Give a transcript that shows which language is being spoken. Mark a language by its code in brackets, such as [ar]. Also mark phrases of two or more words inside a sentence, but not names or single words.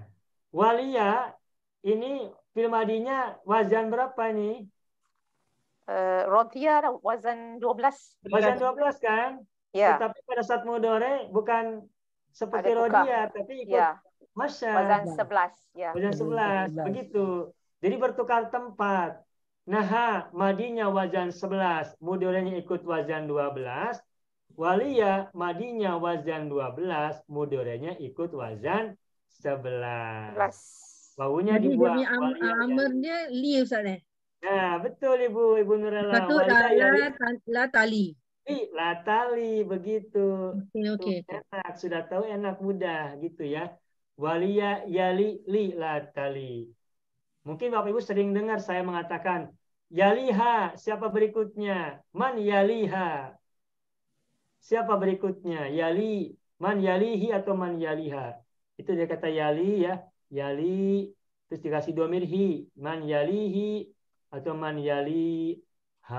[id] Waliyah ini fi'il madinya wazan berapa nih? Rodia wazan 12. Wazan 12 kan? Ya. Tetapi pada saat mudhari bukan seperti Ada tukar. rodiyah, tapi ikut Ya. masya. Wazan 11. Ya. Wazan 11. Begitu. Jadi bertukar tempat. Naha madinya wazan 11, mudhari'nya ikut wazan 12, Waliya madinya wazan 12, mudorenya ikut wazan 11. Wawunya Jadi dibuang. demi amarnya li Ustaz eh. Nah, betul Ibu Nurella. Patut la tali. [ar] لا تلي, [id] begitu. Okey. Enak, sudah tahu enak, mudah gitu ya. [ar] ولي يلي ل لا تلي. [id] Mungkin Bapak Ibu sering dengar saya mengatakan yaliha, siapa berikutnya? [ar] من يليها. [id] Siapa berikutnya? [ar] يلي من يليه atau من يليها. [id] Itu dia kata yali ya. Yali, terus dikasih domir hi. [ar] من يليه [id] atau [ar] من يليها.